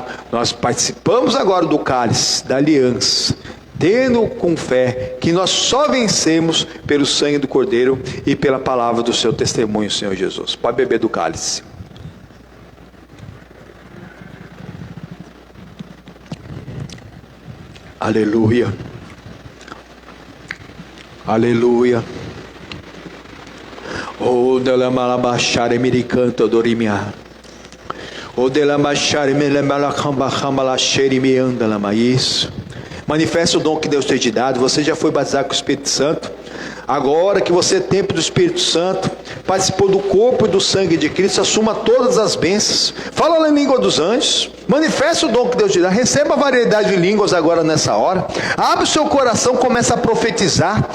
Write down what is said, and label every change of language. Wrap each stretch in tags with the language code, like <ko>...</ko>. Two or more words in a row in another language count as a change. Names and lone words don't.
<pt>Nós participamos agora do cálice da aliança, tendo com fé que nós só vencemos pelo sangue do Cordeiro e pela palavra do seu testemunho, Senhor Jesus. Pode beber do cálice. Aleluia. Aleluia. O dela malabachare miricanta dorimia. O dela bachare melembalacambacambala xerimi andalama. Isso. Manifeste o dom que Deus tem te dado. Você já foi batizado com o Espírito Santo. Agora que você é templo do Espírito Santo, participou do corpo e do sangue de Cristo, assuma todas as bênçãos. Fala na língua dos anjos. Manifeste o dom que Deus te dá. Receba a variedade de línguas agora nessa hora. Abre o seu coração, começa a profetizar.</pt>